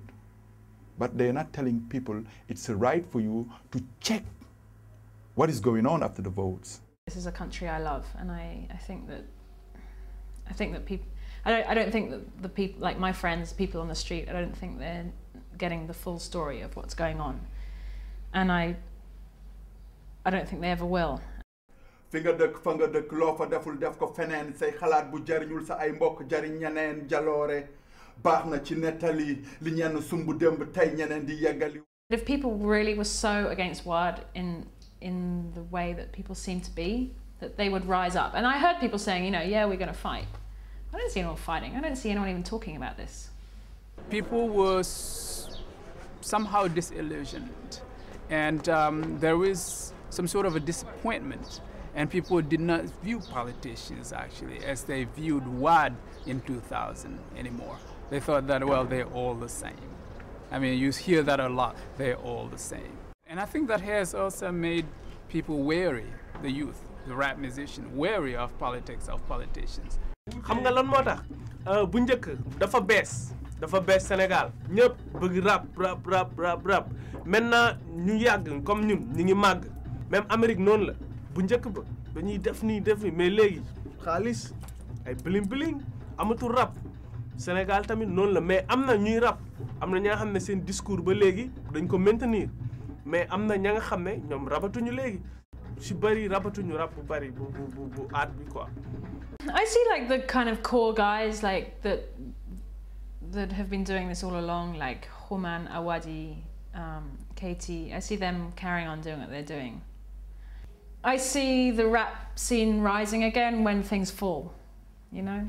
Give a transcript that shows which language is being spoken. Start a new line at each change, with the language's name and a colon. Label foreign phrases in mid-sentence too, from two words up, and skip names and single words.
English: But they're not telling people it's a right for you to check what is going on after the votes. This is a country I love, and I think that people, I don't think that the people, like my friends, people on the street, I don't think they're getting the full story of what's going on, and I don't think they ever will.
Wolof: fi nga dëkk fa nga dëkk loo fa deful def ko feneen say xalaat bu jariñul sa ay mbokk jariñ ñeneen jaloore baax na ci nettali li ñenn sumbu démb tey ñeneen di yeggali.
English: If people really were so against Wade in the way that people seem to be, that they would rise up. And I heard people saying, you know, yeah, we're going to fight. I don't see anyone fighting. I don't see anyone even talking about this. People were somehow disillusioned, and there was some sort of a disappointment, and people did not view politicians actually as they viewed Wade in 2000 anymore. They thought that, well, they're all the same. I mean, you hear that a lot, they're all the same. And I think that has also made people wary, the youth, the rap musician, wary of politics, of politicians.
Wolof: xam nga lan moo tax bu njëkk dafa bees Sénégal ñëpp bëgg rap maintenant ñu yàgg comme ñun ñu ngi màgg même Amérique noonu la bu njëkk ba dañuy def nii mais léegi xaalis ay bling amatul rap Sénégal tamit noonu la mais am na ñuy rap am na ña nga xam ne seen discours ba léegi dañ ko maintenir mais am na ña nga xam ne ñoom rabatuñu léegi si bëri rabatuñu rap bu bëri bu aat bi quoi.
English: I see like the kind of core guys like that have been doing this all along, like Human, Awadi, Katie. I see them carrying on doing what they're doing. I see the rap scene rising again when things fall, you know?